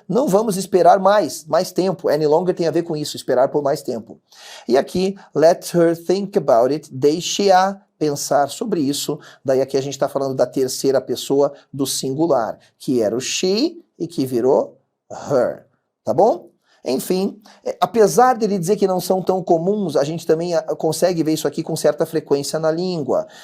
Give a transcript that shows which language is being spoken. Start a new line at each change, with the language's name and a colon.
Portuguese: Não vamos esperar mais tempo. Any longer tem a ver com isso, esperar por mais tempo. E aqui,
English: let her think about it.
Portuguese: Deixe-a pensar sobre isso. Daí aqui a gente tá falando da terceira pessoa do singular, que era o she e que virou her, tá bom? Enfim, apesar dele dizer que não são tão comuns, a gente também consegue ver isso aqui com certa frequência na língua.